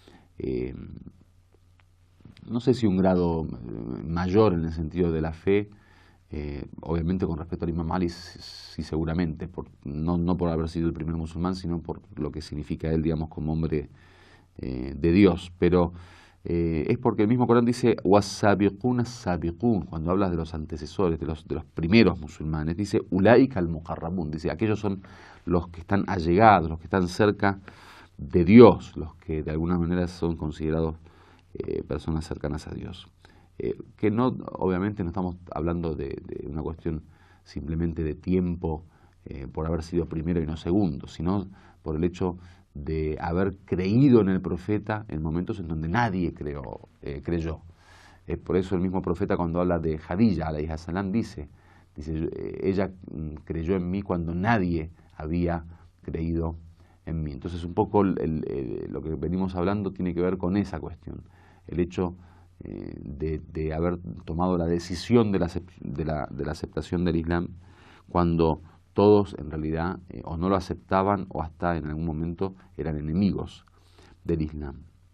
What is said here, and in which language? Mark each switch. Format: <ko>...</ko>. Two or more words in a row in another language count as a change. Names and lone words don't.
<es>no sé si un grado mayor en el sentido de la fe, obviamente con respecto al Imam Ali, sí seguramente, no por haber sido el primer musulmán, sino por lo que significa él, digamos, como hombre de Dios, pero es porque el mismo Corán dice</es> <ar>وَالسَّابِقُونَ السَّابِقُونَ,</ar> <es>cuando hablas de los antecesores, de los primeros musulmanes, dice</es> <ar>أُولَئِكَ الْمُقَرَّبُونَ,</ar> <es>dice aquellos son los que están allegados, los que están cerca de Dios, los que de alguna manera son considerados personas cercanas a Dios. Que no, obviamente no estamos hablando de una cuestión simplemente de tiempo por haber sido primero y no segundo, sino por el hecho de haber creído en el profeta en momentos en donde nadie creyó. Por eso el mismo profeta, cuando habla de Jadilla</es> <ar>عليه السلام,</ar> <es>dice ella creyó en mí cuando nadie había creído en mí. Entonces un poco lo que venimos hablando tiene que ver con esa cuestión, el hecho de haber tomado la decisión de la aceptación del Islam cuando todos en realidad o no lo aceptaban o hasta en algún momento eran enemigos del Islam.</es>